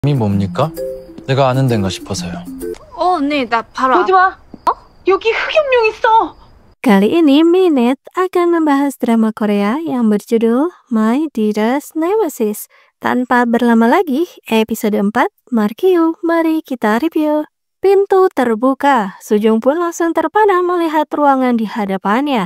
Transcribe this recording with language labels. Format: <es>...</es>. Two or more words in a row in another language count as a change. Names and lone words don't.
<ko>이 뭡니까? 내가 아는 데인가 싶어서요. 언니, 나 바로 보지 마. 여기 흑염룡 있어.</ko> <id>Kali ini Minute akan membahas drama Korea yang berjudul My Dearest Nemesis. Tanpa berlama lagi, episode 4, Markiu, mari kita review. Pintu terbuka, Sujung pun langsung terpana melihat ruangan di hadapannya.</id>